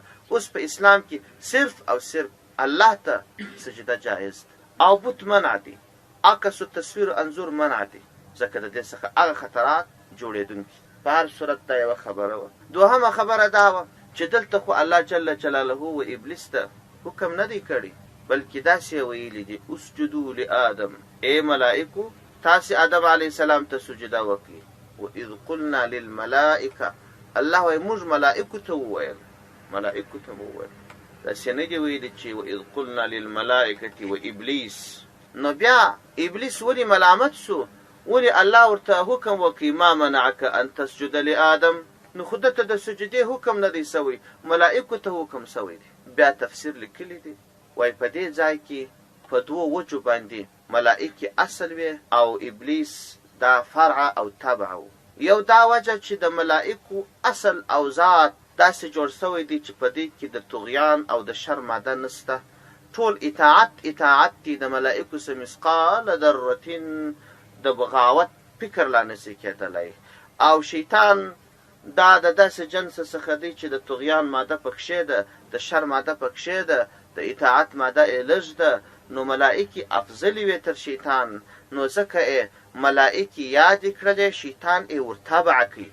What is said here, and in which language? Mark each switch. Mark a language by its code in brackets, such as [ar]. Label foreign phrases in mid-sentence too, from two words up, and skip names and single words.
[ps] اوس په اسلام کې صرف او صرف الله ته سجده جایز ده او بت منع دي، عکس و تصویر انځور منع دي، ځکه د دې څخه هغه خطرات جوړېدونکي. په هر صورت دا یوه خبره وه. دوهمه خبره دا وه چې دلته خو الله [ar] جل جلاله [ps] و ابلیس ته حکم نه دی کړی، بلکې داسې ویلي دي: [ar] اسجدوا لآدم. [ps] ای ملائکو تاسې آدم [ar] علیه السلام [ps] ته سجده وکړي. [ar] وإذ قلنا للملائکه، [ps] الله وایي موږ ملائکو ته وویل، داسې نه دي ویلي چې [ar] وإذ قلنا للملائکة وإبلیس. [ps] نو بیا ابلیس ولې ملامت سو؟ ولې الله ورته حکم وکړي [ar] ما منعک ان تسجد لآدم؟ [ps] نو خو ده ته د سجدې حکم نه دی سوی، ملائکو ته حکم سوی دی. بیا تفسیر لیکلی دی، وایي په دې ځای کې په دوو وجو باندې ملائکې اصل وې او ابلیس دا فرع او تبع و. یو دا وجه چې د ملائکو اصل او ذات داسې جوړ سوی دی چې په دې کې د طغیان او د شر ماده نسته. ټول اطاعت دی د ملائکو څه [ar] مثقال ذرة [ps] د بغاوت فکر لا نسي کېدلی. او شیطان دا د داسې جنس څخه دی چې د طغیان ماده پکښې ده، د شر ماده پکښې ده، د اطاعت ماده یې لږ ده. نو ملائکې افضلې وې تر شیطان، نو ځکه یې ملائکې یادې کړلې، شیطان یې ورتبع کړي.